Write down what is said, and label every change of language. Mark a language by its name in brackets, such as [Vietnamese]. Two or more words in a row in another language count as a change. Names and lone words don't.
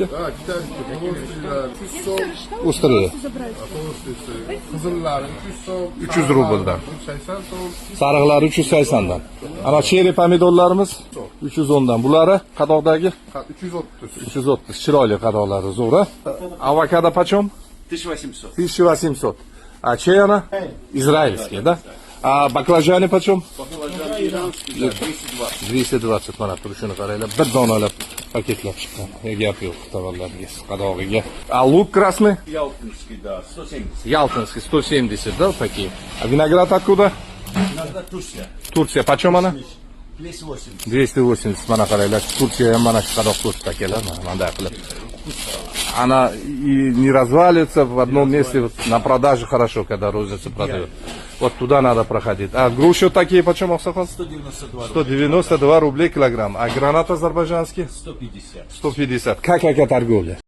[Uzbek] Ha, Xitoynikilar 300 so'm. O'stiradi. Qizillari 300 so'm. 300 rubldan. 380 so'm. Sariqlari 380 dan. Ana cheri pomidorlarimiz 310 dan. Bulari qadoqdagi 330. 330. Chiroyli qadoqlari zo'ra. [Russian] Avokado почем? 1800. 1800. А чейана? Израильский, да? А баклажаны почем? Баклажан иранский, да, 220. [Uzbek] 220 mana turishini qaranglar. Bir donalab paketlab chiqqan. Gap yo'q tovarlarga, qadog'iga. [Russian] А лук красный? Ялтинский, да, 170. Ялтинский 170, да, такие. А виноград откуда? Иногда Турция. Турция. Почем она? 280. [Uzbek] 280 mana qaranglar. Turkiya ham mana shu qadoq ko'rsatdi akalar. Mana qilib. [Russian] Она и не развалится в одном месте, вот, на продаже хорошо, когда розница продает. Вот туда надо проходить. А груши такие почем, Аксакал? 192. 192 рублей килограмм. А гранат азербайджанский? 150. 150. Как торговля?